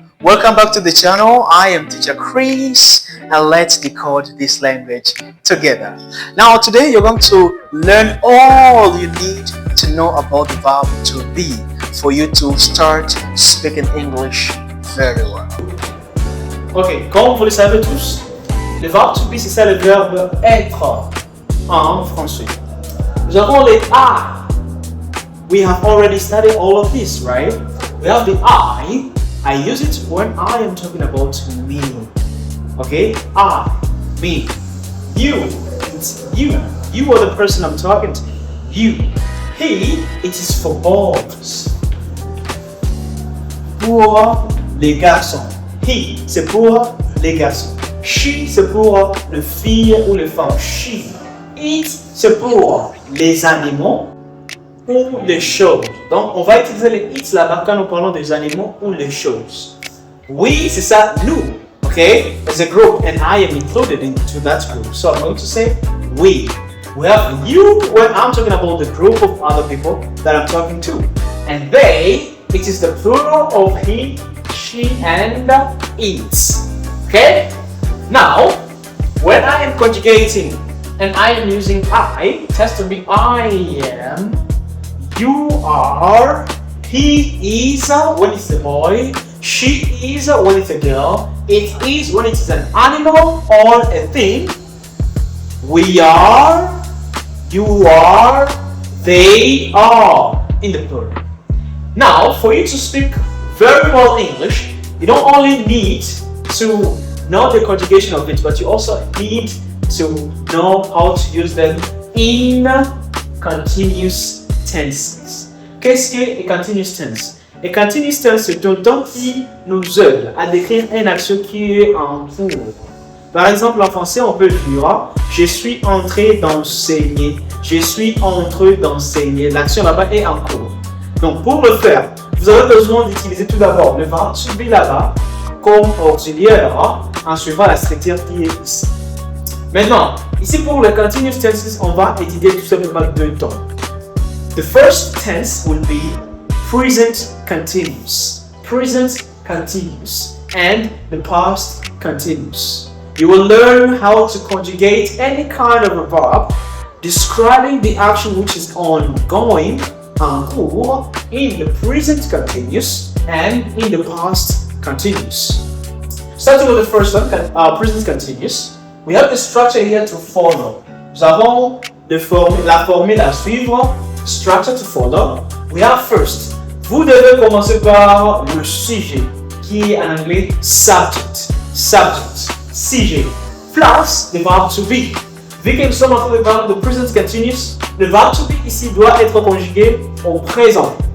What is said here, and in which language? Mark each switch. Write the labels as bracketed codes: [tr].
[en] Welcome back to the channel. I am teacher Chris, and let's decode this language together. Now today you're going to learn all you need to know about the verb to be for you to start speaking English very well. [fr] Ok, comme vous le savez tous, le verbe to be, c'est ça le verbe être en français. Nous avons les I. [en] We have already studied all of this, right? We have the I. I use it when I am talking about me. Okay? I, me. You, it's you. You are the person I'm talking to. You. He, it is for boys. [fr] Pour les garçons. He, c'est pour les garçons. She, c'est pour les filles ou les femmes. She. It, c'est pour les animaux ou les choses. Donc, on va utiliser les it là-bas quand nous parlons des animaux ou les choses. We, c'est ça, nous. Okay? [en] As a group, and I am included into that group. So I'm going to say we. We have you when I'm talking about the group of other people that I'm talking to. And they, it is the plural of he, she, and it. Okay? Now, when I am conjugating and I am using I, it has to be I am, you are, he is when it's a boy, she is when it's a girl, it is when it is an animal or a thing, we are, you are, they are, in the plural. Now, for you to speak very well English, you don't only need to know the conjugation of it, but you also need to know how to use them in continuous tenses. [fr] Qu'est-ce que continuous tense? Et continuous tense, c'est un temps qui nous aide à décrire une action qui est en cours. Par exemple, en français, on peut dire « Je suis entré d'enseigner ». « Je suis entré d'enseigner ». L'action là-bas est en cours. Donc, pour le faire, vous avez besoin d'utiliser tout d'abord le verbe to be là-bas comme auxiliaire en suivant la structure qui est ici. Maintenant, ici pour le continuous tenses, on va étudier tout simplement deux temps. [en] The first tense will be present continuous. Present continuous and the past continuous. You will learn how to conjugate any kind of a verb describing the action which is ongoing [fr] en cours [en] in the present continuous and in the past continuous. Starting with the first one, present continuous, we have the structure here to follow. [fr] Nous avons la formule à suivre, [en] structure to follow. We have first, [fr] vous devez commencer par le sujet, qui est en anglais subject. Subject, sujet, plus le verbe to be. Vu que nous sommes en train de parler de present continuous, le verbe to be ici doit être conjugué au présent.